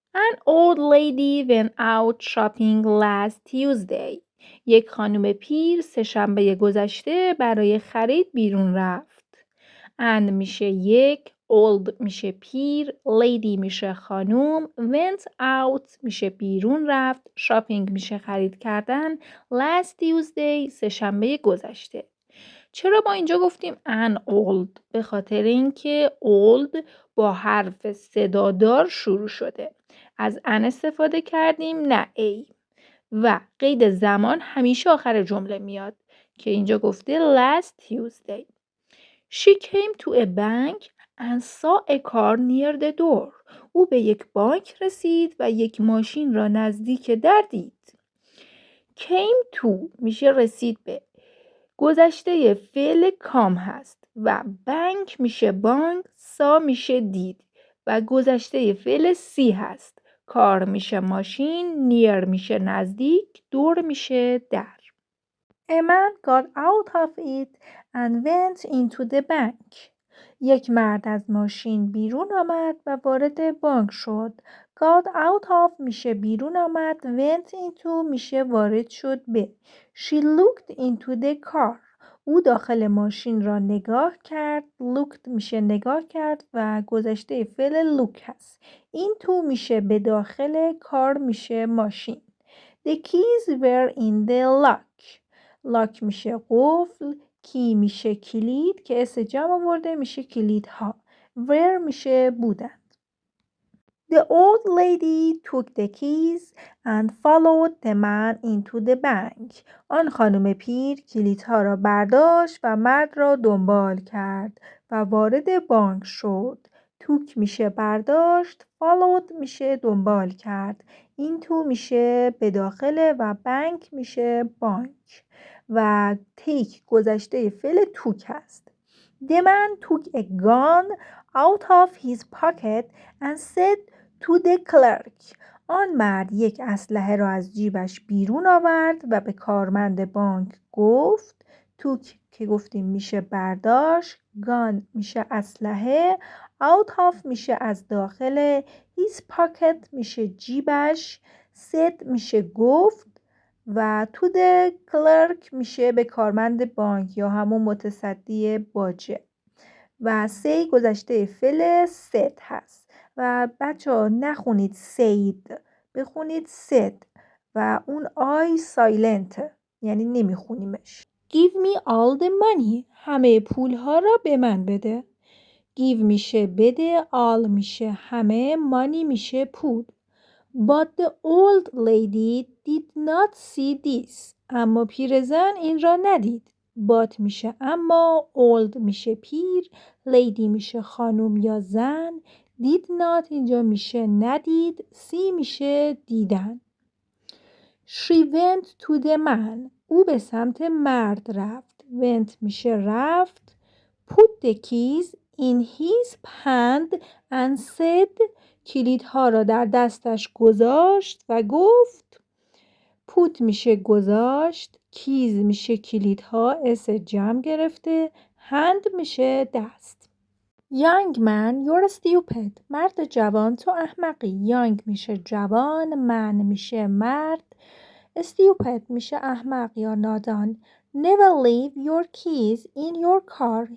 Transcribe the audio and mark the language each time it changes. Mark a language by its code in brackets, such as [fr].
[en] An old lady went out shopping last Tuesday. [fa] یک خانم پیر سه‌شنبه گذشته برای خرید بیرون رفت. And میشه یک، old میشه پیر، lady میشه خانوم، went out میشه بیرون رفت، shopping میشه خرید کردن، last Tuesday سه‌شنبه گذشته. چرا ما اینجا گفتیم an old؟ به خاطر اینکه old با حرف صدادار شروع شده. از ان استفاده کردیم نه ای. و قید زمان همیشه آخر جمله میاد که اینجا گفته last Tuesday. [en] She came to a bank and saw a car near the door. [fa] او به یک بانک رسید و یک ماشین را نزدیک در دید. Came to میشه رسید به. گذشته فعل کام هست و بانک میشه بانک، سا میشه دید و گذشته فعل سی هست. کار میشه ماشین، نیر میشه نزدیک، دور میشه در. [en] A man got out of it and went into the bank. [fa] یک مرد از ماشین بیرون آمد و وارد بانک شد. [en] Got out of [fa] میشه بیرون آمد. [en] Went into [fa] میشه وارد شد به. [en] She looked into the car. [fa] او داخل ماشین را نگاه کرد. Looked میشه نگاه کرد و گذشته فعل look هست. into میشه به داخل، کار میشه ماشین. [en] The keys were in the lock. [fa] لاک میشه قفل، کی میشه کلید که اس جمع آورده میشه کلیدها. where میشه بودند. [en] The old lady took the keys and followed the man into the bank. [fa] آن خانم پیر کلیدها را برداشت و مرد را دنبال کرد و وارد بانک شد. توک میشه برداشت، followed میشه دنبال کرد، into میشه به داخل و بانک میشه بانک و take گذشته فعل توک است. [en] The man took a gun out of his pocket and said to the clerk. [fa] آن مرد یک اسلحه را از جیبش بیرون آورد و به کارمند بانک گفت. توک که گفتیم میشه برداشت، گان میشه اسلحه، out of میشه از داخل، [en] his pocket [fa] میشه جیبش، said میشه گفت و [en] to the clerk [fa] میشه به کارمند بانک یا همون متصدی باجه و say گذشته فعل said هست و بچه ها نخونید said، بخونید said و اون آی سایلنت یعنی نمیخونیمش. [en] Give me all the money. [fa] همه پول ها را به من بده. Give میشه بده، all میشه همه، money میشه پول. But the old lady did not see this. اما پیرزن این را ندید. But میشه اما، old میشه پیر، lady میشه خانم یا زن، [en] did not [fa] اینجا میشه ندید، see میشه دیدن. [en] She went to the man. [fa] او به سمت مرد رفت. went میشه رفت. [en] Put the keys in his hand and said. [fa] کلیدها را در دستش گذاشت و گفت. put میشه گذاشت. keys میشه کلیدها، اس جمع گرفته. hand میشه دست. [en] Young man, you're stupid. [fa] مرد جوان تو احمقی. young میشه جوان، man میشه مرد، stupid میشه احمق یا نادان. [en] Never leave your keys in your car.